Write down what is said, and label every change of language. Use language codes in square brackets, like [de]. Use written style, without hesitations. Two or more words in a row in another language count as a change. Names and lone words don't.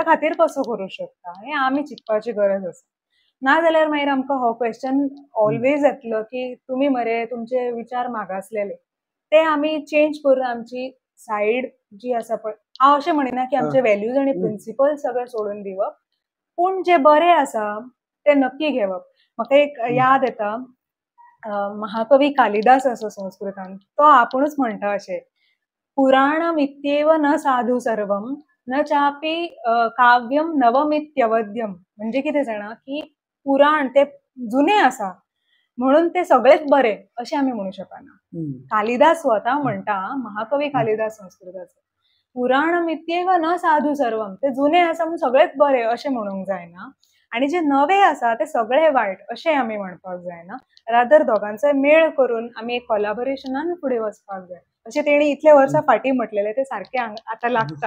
[kok] खातीर कसो करूं शकता हें आमी चिंतपाची गरज आसा नाजाल्यार मागीर आमकां हो [en] question always [kok] येतलो की तुमी मरे तुमचे विचार मागासलेले ते आमी चेंज करून आमची सायड जी आसा पळय हांव अशें म्हणिना की आमचे व्हॅल्यूज आनी प्रिंसिपल सगळे सोडून दिवप पूण जे बरें आसा ते नक्की घेवप म्हाका एक याद येता महाकवी कालिदास असो संस्कृतान तो आपुणूच म्हणटा अशें [sa] पुराणमित्येव न साधु सर्वम न चापी काव्यम नवमित्यवद्यम [kok] म्हणजे कितें जाणा की पुराण ते जुने आसा म्हणून ते सगळेच बरे अशें आमी म्हणू शकना कालिदास स्वता म्हणटा महाकवी कालिदास संस्कृताचो [sa] पुराणमित्येव न साधु सर्वम [kok] ते जुने आसा म्हणून सगळेच बरे अशें म्हणूंक जायना आणि जे नवे आसा ते सगळे वायट अशें आमी म्हणपाक जायना रादर दोगांचो मेळ करून आमी एक कोलॅबोरेशनान फुडें वचपाक जाय अशें तेणी इतले वर्सां फाटीं म्हटलेलें ते सारकें आतां लागता